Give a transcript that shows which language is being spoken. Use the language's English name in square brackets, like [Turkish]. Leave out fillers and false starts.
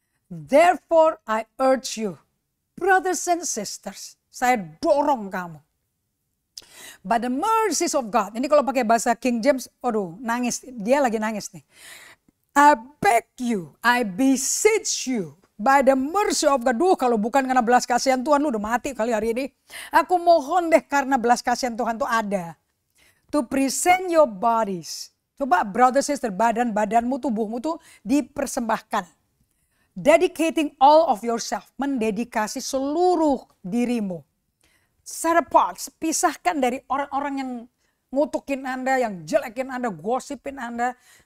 [English] Therefore I urge you, brothers and sisters, [Indonesian] saya dorong kamu. [English] By the mercies of God. [Indonesian] Ini kalau pakai bahasa King James, aduh nangis, dia lagi nangis nih. [English] I beg you, I beseech you, by the mercy of God. [Indonesian] Duh, kalau bukan karena belas kasihan Tuhan, lu udah mati kali hari ini. Aku mohon deh karena belas kasihan Tuhan tuh ada. [English] To present your bodies. [Indonesian] Coba brother sister, badanmu, tubuhmu tuh dipersembahkan. [English] Dedicating all of yourself. [Indonesian] Mendedikasi seluruh dirimu. [English] Set apart, [Indonesian] pisahkan dari orang-orang yang ngutukin Anda, yang jelekin Anda, gosipin Anda.